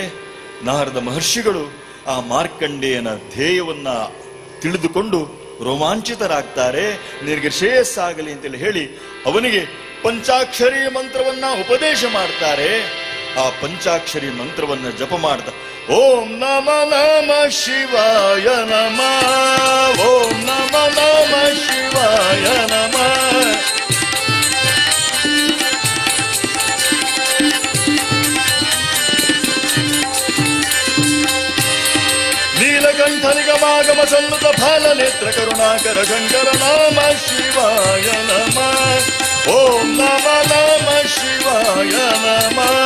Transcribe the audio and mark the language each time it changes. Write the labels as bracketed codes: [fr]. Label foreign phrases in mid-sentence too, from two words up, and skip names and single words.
[kn] ನಾರದ ಮಹರ್ಷಿಗಳು ಆ ಮಾರ್ಕಂಡೇಯನ ಧ್ಯೇಯವನ್ನ ತಿಳಿದುಕೊಂಡು ರೋಮಾಂಚಿತರಾಗ್ತಾರೆ. ನಿನಗೆ ಶ್ರೇಯಸ್ಸಾಗಲಿ ಅಂತೇಳಿ ಹೇಳಿ ಅವನಿಗೆ ಪಂಚಾಕ್ಷರಿ ಮಂತ್ರವನ್ನ ಉಪದೇಶ ಮಾಡ್ತಾರೆ. ಆ ಪಂಚಾಕ್ಷರಿ ಮಂತ್ರವನ್ನ ಜಪ ಮಾಡ್ತಾ [sa] ಓಂ ನಮ ನಮ ಶಿವಾಯ ನಮ, ಓಂ ನಮ ನಮ ಶಿವಾಯ ನಮ. ನೀಲಕಂಠನಿಗಮಾಗಮ ಸನ್ನುತ ಫಲ ನೇತ್ರ ಕರುಣಾಕರ ಶಂಕರ ನಾಮ ಶಿವಾಯ ನಮ, ಓಂ ನಮ ನಮ ಶಿವಾಯ ನಮ.